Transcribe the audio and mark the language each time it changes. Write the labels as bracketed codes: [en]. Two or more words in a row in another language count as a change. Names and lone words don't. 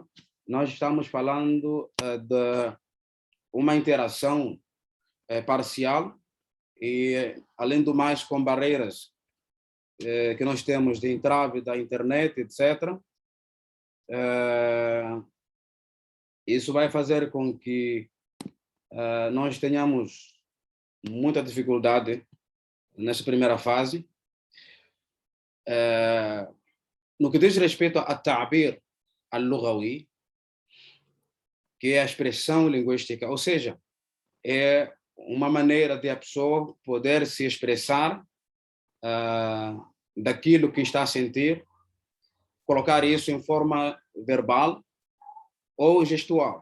[pt] Nós estamos falando de uma interação parcial e, além do mais, com barreiras que nós temos de entrave da internet, etc. Isso vai fazer com que nós tenhamos muita dificuldade nessa primeira fase. No que diz respeito a [ar] التعبير اللغوي, [pt] que é a expressão linguística, ou seja, é uma maneira de a pessoa poder se expressar daquilo que está a sentir, colocar isso em forma verbal ou gestual.